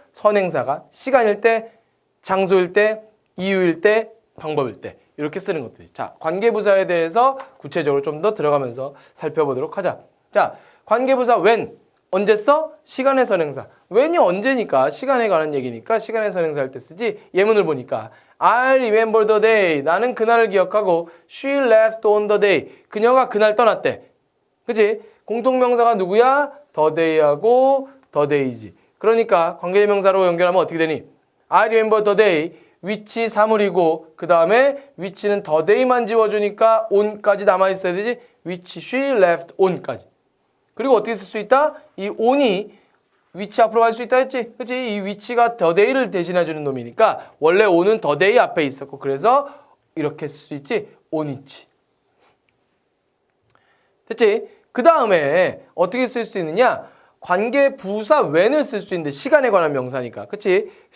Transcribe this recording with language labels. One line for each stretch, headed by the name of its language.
Korean: 선행사가 시간일 때, 장소일 때, 이유일 때, 방법일 때 이렇게 쓰는 것들이. 자, 관계부사에 대해서 구체적으로 좀 더 들어가면서 살펴보도록 하자. 자, 관계부사 when 언제 써? 시간의 선행사. when이 언제니까 시간에 관한 얘기니까 시간의 선행사 할 때 쓰지. 예문을 보니까
English: I remember the day.
Korean: 나는 그날을 기억하고
English: she left on the day.
Korean: 그녀가 그날 떠났대. 그치? 공통명사가 누구야?
English: the day하고 the days.
Korean: 그러니까 관계대명사로 연결하면 어떻게 되니?
English: I remember the day.
Korean: which 사물이고 그 다음에 which는 the day만 지워주니까 on까지 남아있어야 되지.
English: which she left on까지.
Korean: 그리고 어떻게 쓸 수 있다? 이 on이 위치 앞으로 갈 수 있다 했지? 그치? 이 위치가 the day를 대신해주는 놈이니까 원래 on은 the day 앞에 있었고 그래서 이렇게 쓸 수 있지?
English: on which.
Korean: 됐지? 그 다음에 어떻게 쓸 수 있느냐? 관계 부사 when을 쓸 수 있는데 시간에 관한 명사니까. 그치?